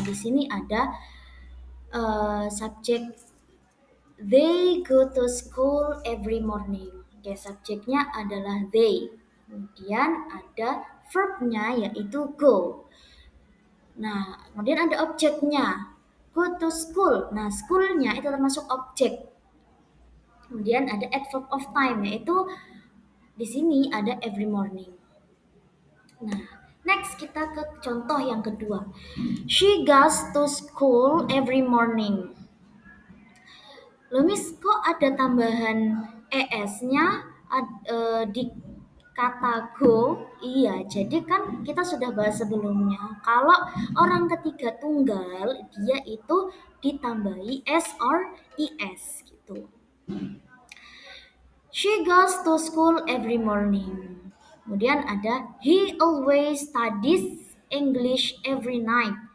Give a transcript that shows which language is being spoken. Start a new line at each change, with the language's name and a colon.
Indonesian: Di sini ada subjek
English: they go to school every morning.
Indonesian: Oke, subjeknya adalah they. Kemudian ada verbnya yaitu go. Nah, kemudian ada objeknya. Go to school. Nah, schoolnya itu termasuk objek. Kemudian ada adverb of time yaitu di sini ada every morning. Nah, next kita ke contoh yang kedua.
English: She goes to school every morning.
Indonesian: Loh Miss, kok ada tambahan es-nya di kata go? Iya, jadi kan kita sudah bahas sebelumnya. Kalau orang ketiga tunggal, dia itu ditambahi s or es gitu.
English: She goes to school every morning.
Indonesian: Kemudian ada
English: he always studies English every night.